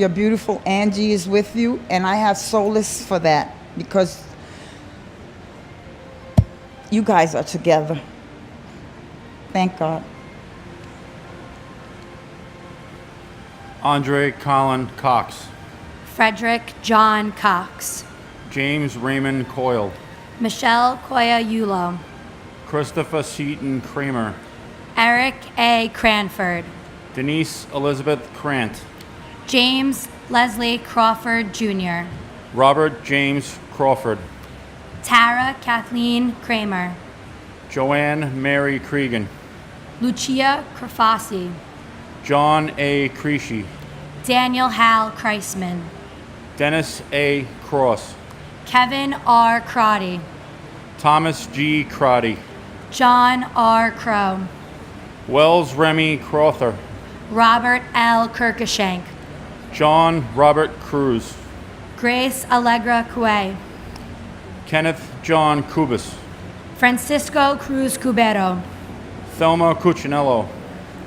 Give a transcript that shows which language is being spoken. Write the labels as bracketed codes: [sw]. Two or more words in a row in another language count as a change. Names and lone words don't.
[en] Your beautiful Angie is with you, and I have solace for that because you guys are together. Thank God. Andre Colin Cox, Frederick John Cox, James Raymond Coyle, Michelle Koya Yulo, Christopher Seaton Kramer, Eric A. Cranford, Denise Elizabeth Krant, James Leslie Crawford Jr., Robert James Crawford, Tara Kathleen Kramer, Joanne Mary Cregan, Lucia Crafasi, John A. Creasy, Daniel Hal Kreisman, Dennis A. Cross, Kevin R. Crotty, Thomas G. Crotty, John R. Crow, Wells Remy Crowther, Robert L. Kirkashank, John Robert Cruz, Grace Allegra Cue, Kenneth John Kubis, Francisco Cruz Cubero, Thelma Cuccinello,